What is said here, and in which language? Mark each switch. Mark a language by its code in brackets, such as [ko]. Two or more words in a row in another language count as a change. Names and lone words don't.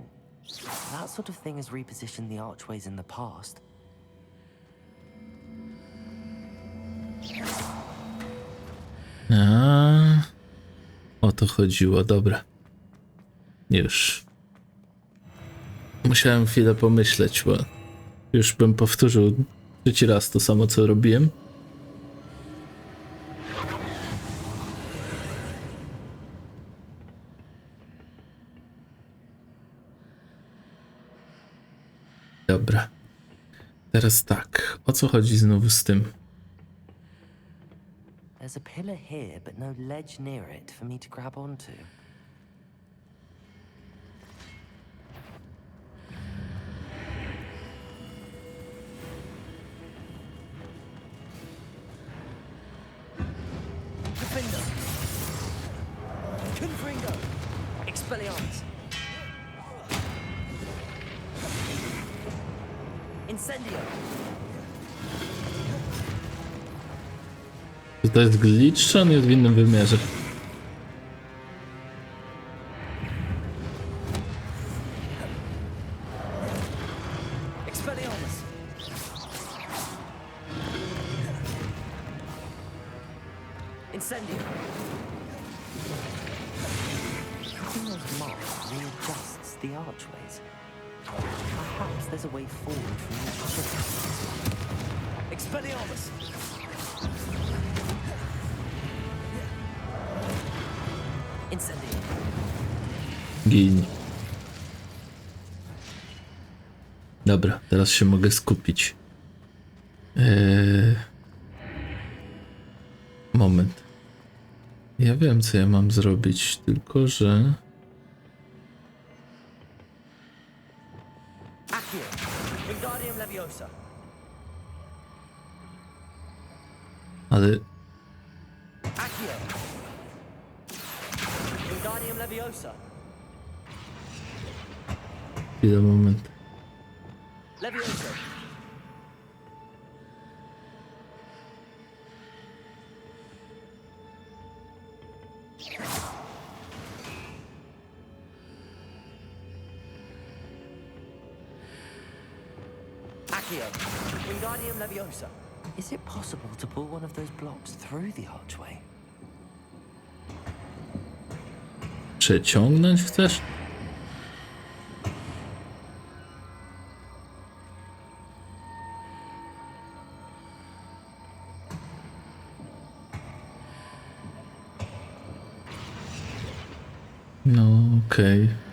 [en] That sort of thing has repositioned the archways in the past. [pl] A, o to chodziło, dobra. Już. Musiałem chwilę pomyśleć, bo już bym powtórzył trzeci raz to samo, co robiłem. Dobra. Teraz tak. O co chodzi znowu z tym? [en] There's a pillar here, but no ledge near it for me to grab onto. Defender! Confringo! Expelliarmus! Incendio! [pl] Czy to jest glitch, czy on jest w innym wymiarze? [en] Expelliarmus! Incendio! Cutting those marks readjusts the archways. Perhaps there's a way forward from the Expelliarmus! Incendio! Gin. [pl] Dobra, teraz się mogę skupić. Moment. Ja wiem, co ja mam zrobić, tylko że... Accio! Wingardium Leviosa! Ale... Accio! Wingardium Leviosa! Chwilę, moment. Leviosa! Accio! Wingardium Leviosa! [en] Is it possible to pull one of those blocks through the archway? [pl] Przeciągnąć chcesz? No, okej.